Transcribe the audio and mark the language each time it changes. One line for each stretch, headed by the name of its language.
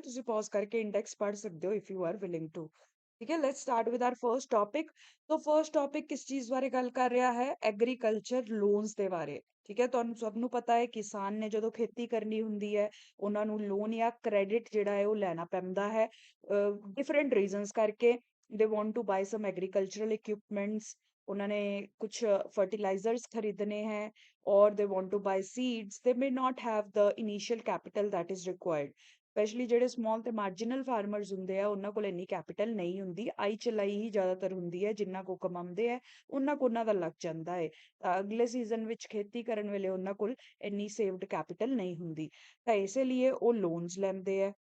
Punjabi: ਤੁਸੀਂ ਪੌਜ਼ ਕਰਕੇ ਇੰਡੈਕਸ ਪੜ੍ਹ ਸਕਦੇ ਹੋ
English: If you are willing to.
Punjabi: ਠੀਕ ਹੈ,
English: Let's start with our first topic.
Punjabi: So first topic ਕਿਸ ਚੀਜ਼ ਬਾਰੇ ਗੱਲ ਕਰ ਰਿਹਾ ਹੈ? ਐਗਰੀਕਲਚਰ ਲੋਨਸ ਦੇ ਬਾਰੇ। ਠੀਕ ਹੈ, ਤੁਹਾਨੂੰ ਸਭ ਨੂੰ ਪਤਾ ਹੈ ਕਿਸਾਨ ਨੇ ਜਦੋਂ ਖੇਤੀ ਕਰਨੀ ਹੁੰਦੀ ਹੈ ਉਹਨਾਂ ਨੂੰ ਲੋਨ ਜਾਂ ਕ੍ਰੈਡਿਟ ਜਿਹੜਾ ਹੈ ਉਹ ਲੈਣਾ ਪੈਂਦਾ ਹੈ ਡਿਫਰੈਂਟ ਰੀਜ਼ਨਸ ਕਰਕੇ।
English: they want to buy some agricultural equipments,
Punjabi: ਉਹਨਾਂ ਨੇ ਕੁਛ ਫਰਟੀਲਾਈਜ਼ਰਸ ਖਰੀਦਣੇ ਹੈ
English: or they want to buy seeds, they may not have the initial capital that is required।
Punjabi: Specially ਜਿਹੜੇ ਸਮਾਲ ਤੇ ਮਾਰਜਨਲ ਫਾਰਮਰਸ ਹੁੰਦੇ ਆ ਉਹਨਾਂ ਕੋਲ ਇੰਨੀ ਕੈਪੀਟਲ ਨਹੀਂ ਹੁੰਦੀ, ਆਈ ਚਲਾਈ ਹੀ ਜ਼ਿਆਦਾਤਰ ਹੁੰਦੀ ਹੈ। ਜਿੰਨਾ ਕੋ ਕਮਾਉਂਦੇ ਹੈ ਉਹਨਾਂ ਦਾ ਲੱਗ ਜਾਂਦਾ ਹੈ ਤਾਂ ਅਗਲੇ ਸੀਜ਼ਨ ਵਿੱਚ ਖੇਤੀ ਕਰਨ ਵੇਲੇ ਉਹਨਾਂ ਕੋਲ ਇੰਨੀ ਸੇਵਡ ਕੈਪੀਟਲ ਨਹੀਂ ਹੁੰਦੀ, ਤਾਂ ਇਸੇ ਲਈ ਉਹ ਲੋਨਸ ਲੈਂਦੇ ਆ।